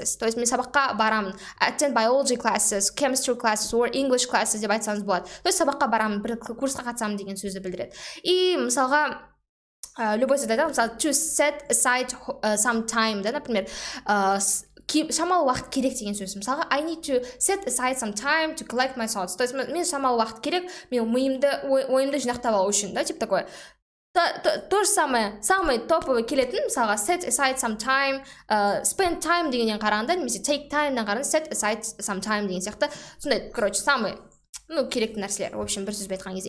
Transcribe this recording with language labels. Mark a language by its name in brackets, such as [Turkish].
[Russian] То есть [Kazakh] мен сабаққа барамын, [English] attend biology classes, chemistry classes or English classes [Kazakh] деп айтсаңыз болады. То есть сабаққа барамын, бір курсқа қатысамын деген сөзді білдіреді. И мысалға любой сөзді айтамын, мысалы [English] to set aside some time, [Kazakh] да, [Russian] например, [Kazakh] шамалы уақыт керек деген сөз. Мысалға [English] I need to set aside some time to collect my thoughts. [Kazakh] То есть мен шамалы уақыт керек, мен ойымды жинақтап алу үшін, да, [Russian] типа такое. То же самое, самый топовый [Kazakh] келетін, мысалға set aside some time, spend time дегеннен қарағанда, немесе take time ден қарағанда set aside some time деген сияқты. Сондай, короче, самый керекті нәрселер. [Russian] В общем, [Kazakh] бір сөзбен айтқан кезде.